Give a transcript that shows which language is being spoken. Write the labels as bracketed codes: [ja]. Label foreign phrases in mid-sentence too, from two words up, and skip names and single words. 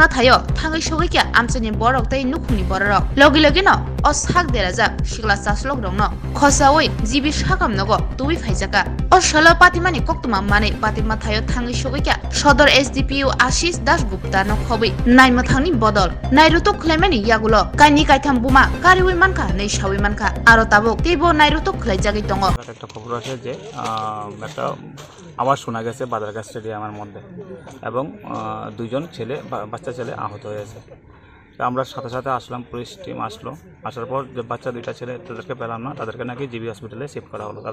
[trp] thayo thangai sogikya amchani borok tei nukhungni borok logi logi no o sak derajak sikla chaslok rong no khosawi jibi sakam nogo tubi phaijaka o shalo Patimani koktuma mane Patima thayo thangai sogikya Sodor SDPU Ashish Das Gupta no khobi naima thangni bodol nairuto khlaimani yagulo kaini kaitham buma kariwi manka nei shawi manka aro tabok teibo nairuto khlaijagai tongo [bn] একটা খবর আছে যে একটা আওয়াজ শোনা গেছে বাজারঘাট স্টেডিয়ামের মধ্যে এবং 2জন ছেলে বাচ্চা ছেলে আহত হয়েছে। আমরা সাথে সাথে আসলাম, পুলিশ টিম আসলো। আসার পর যে বাচ্চা 2টা ছেলে তাদেরকে পেলাম না, তাদেরকে নাকি জিবি হসপিটালে শিফট করা হলো।